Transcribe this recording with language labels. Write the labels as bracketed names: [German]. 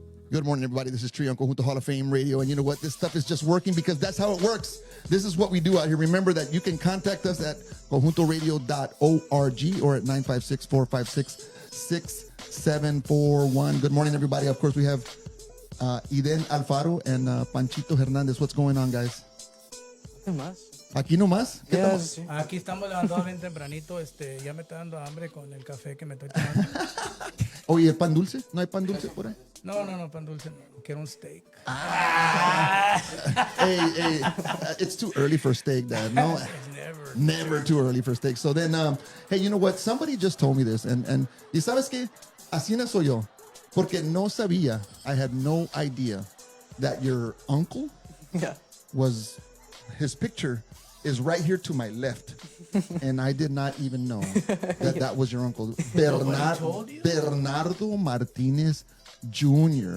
[English] Good morning, everybody. This is Trio on Conjunto Hall of Fame Radio. And you know what? This stuff is just working because that's how it works. This is what we do out here. Remember that you can contact us at conjuntoradio.org or at 956-456-6741. Good morning, everybody. Of course, we have Iden Alfaro and Panchito Hernandez. What's going on, guys? Nothing much. [Spanish] Aquí nomás. ¿Qué [English] Yeah, [Spanish] estamos- [English] just- [Spanish] Aquí estamos levantados bien tempranito. Ya me está dando hambre con el café que me estoy tomando. Oye, ¿el pan dulce? ¿No hay pan dulce por ahí? No, pan dulce. No. Quiero un steak. [English] Hey, it's too early for steak, Dad. No, never too early for steak. So then, hey, you know what? Somebody just told me this, and [Spanish] y sabes que así no soy yo, porque no sabía. [English] I had no idea that your uncle Yeah. was. His picture is right here to my left, and I did not even know that was your uncle, told you? Bernardo Martinez Jr.